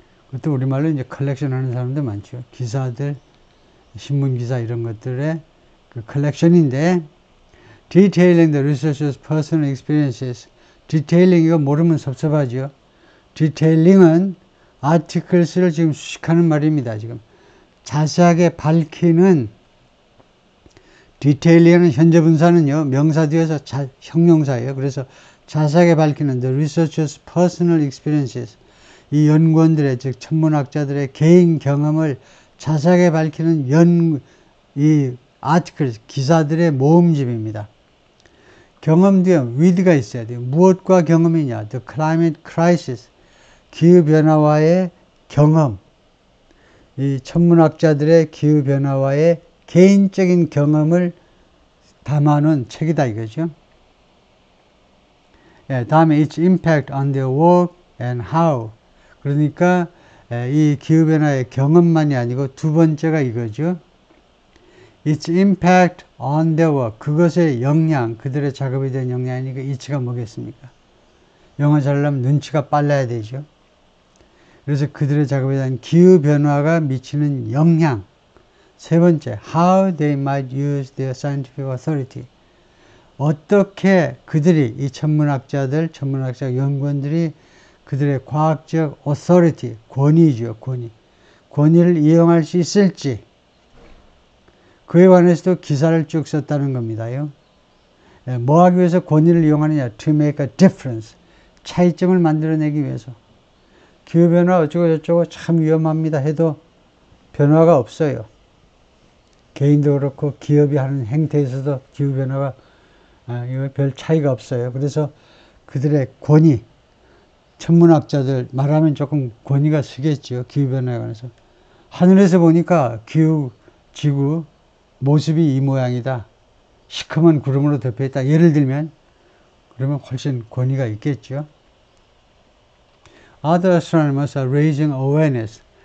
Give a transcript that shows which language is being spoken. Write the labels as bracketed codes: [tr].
[ko] 그것도 우리말로 이제 컬렉션 하는 사람들 많죠. 기사들, 신문기사 이런 것들의 그 컬렉션인데, [en] detailing the researcher's personal experiences. [ko] detailing 이거 모르면 섭섭하죠. detailing은 articles를 지금 수식하는 말입니다. 지금 자세하게 밝히는, detailing은 현재 분사는요, 명사 뒤에서 형용사예요. 그래서 자세하게 밝히는 [en] the researcher's personal experiences. [ko] 이 연구원들의, 즉 천문학자들의 개인 경험을 자세하게 밝히는 이 아티클, 기사들의 모음집입니다. 경험 뒤에 with가 있어야 돼요. 무엇과 경험이냐? [en] The climate crisis. [ko] 기후변화와의 경험. 이 천문학자들의 기후변화와의 개인적인 경험을 담아놓은 책이다 이거죠. 예, 다음에 [en] its impact on their work and how. [ko] 그러니까 이 기후변화의 경험만이 아니고 두 번째가 이거죠. [en] its impact on their work. [ko] 그것의 영향, 그들의 작업에 대한 영향이니까 it가 뭐겠습니까? 영어 잘하려면 눈치가 빨라야 되죠. 그래서 그들의 작업에 대한 기후변화가 미치는 영향. 세 번째, [en] how they might use their scientific authority. [ko] 어떻게 그들이, 이 천문학자 연구원들이 그들의 과학적 authority, 권위죠, 권위를 이용할 수 있을지, 그에 관해서도 기사를 쭉 썼다는 겁니다요. 뭐 하기 위해서 권위를 이용하느냐? [en] To make a difference. [ko] 차이점을 만들어내기 위해서. 기후변화 어쩌고저쩌고 참 위험합니다 해도 변화가 없어요. 개인도 그렇고 기업이 하는 행태에서도 기후변화가 별 차이가 없어요. 그래서 그들의 권위, 천문학자들 말하면 조금 권위가 쓰겠죠. 기후변화에 관해서. 하늘에서 보니까 지구 모습이 이 모양이다. 시커먼 구름으로 덮여있다. 예를 들면 그러면 훨씬 권위가 있겠죠. [en] Other astronomers are raising awareness.